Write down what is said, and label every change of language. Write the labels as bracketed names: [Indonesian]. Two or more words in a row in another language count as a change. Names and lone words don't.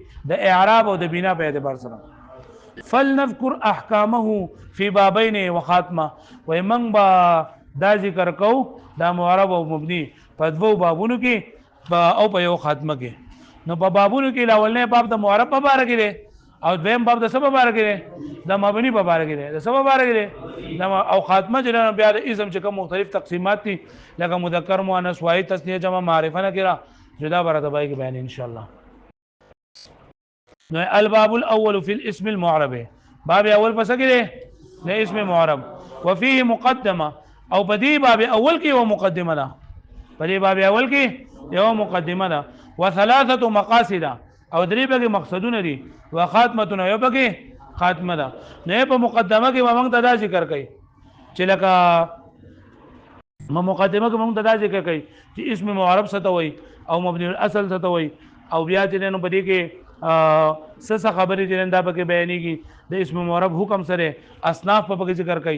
[Pashto] د اعراب او د بنا په اعتبار سره. [Arabic] فلنذكر احکامه فی بابین وخاتمه، [Pashto] وای من با دا ذکر کو دا معرب او مبني په دوه بابونو کې او په یو خاتمه کې. نو په بابونو کې الاولنې باب د معرب په باره کې دی او دویم باب د څه په باره کې دی؟ د مبني په باره کې دی. د څه په باره کې دی؟ او خاتمه چې بیا د اسم چې کوم مختلف تقسیمات دي لکه مذکر مؤنث واحد تثنیه جمع معرفه نکره جدا برته بای کې بیان [Arabic] ان شاء الله. [Pashto] نو [Arabic] الباب الاول فی الاسم المعرب، [Pashto] باب اول پس کې دی د اسم معرب. [Arabic] وفيه مقدمه، [Pashto] او په دې باب اول کې یو مقدمه ده، په دې باب اول کې یو مقدمه ده. [Arabic] وثلاثه مقاصد، [Pashto] او درې به مقصدونه دي. وخاتمه، یو به خاتمه ده. نه په مقدمه کې موږ ته دا ذکر کوي چې لکه مقدمه کې موږ ته دا ذکر کوي چې اسم معرب څه ته وایي او مبني الاصل څه ته وایي، او بیا چې نو په دې کې څه خبرې چې دا پکې بیانېږي د اسم معرب حکم سره اصناف په پکې ذکر کوي.